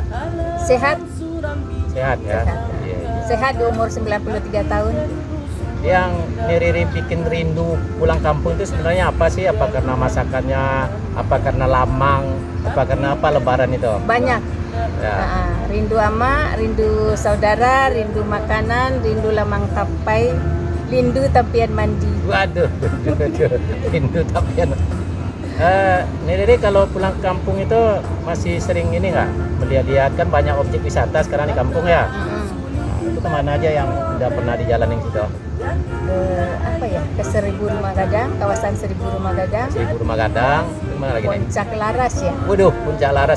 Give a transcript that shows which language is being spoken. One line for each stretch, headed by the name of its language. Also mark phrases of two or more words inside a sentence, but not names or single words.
Indonesian: Sehat, sehat ya. Sehat. Iya, iya. sehat di umur 93 tahun. Yang Riri bikin rindu pulang kampung itu sebenarnya apa sih? Apa karena masakannya? Apa karena lamang? Apa karena apa Lebaran itu? Banyak. Ya. Rindu ama, rindu saudara, rindu makanan, rindu lamang tapai, rindu tampian mandi. Waduh, rindu tapian. Riri kalau pulang kampung itu masih sering ini nggak melihat-lihat kan banyak objek wisata sekarang di kampung ya. Itu kemana aja yang udah pernah dijalanin situ? Apa ya, ke Seribu Rumah Gadang, kawasan Seribu Rumah Gadang, Seribu Rumah Gadang, kemana lagi nih? Puncak Laras ya. Waduh, Puncak Laras,